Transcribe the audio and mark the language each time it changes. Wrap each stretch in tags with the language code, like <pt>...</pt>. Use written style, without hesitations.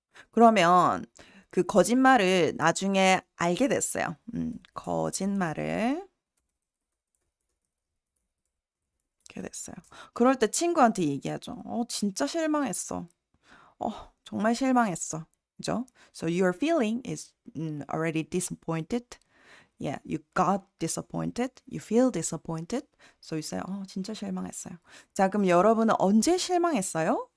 <ko>그러면 그 거짓말을 나중에 알게 됐어요. 거짓말을 알게 됐어요. 그럴 때 친구한테 얘기하죠. 진짜 실망했어. 정말 실망했어. 그죠?</ko> <en>So your feeling is already disappointed. Yeah, you got disappointed. You feel disappointed. So you say,</en> <ko>진짜 실망했어요. 자, 그럼 여러분은 언제 실망했어요?</ko>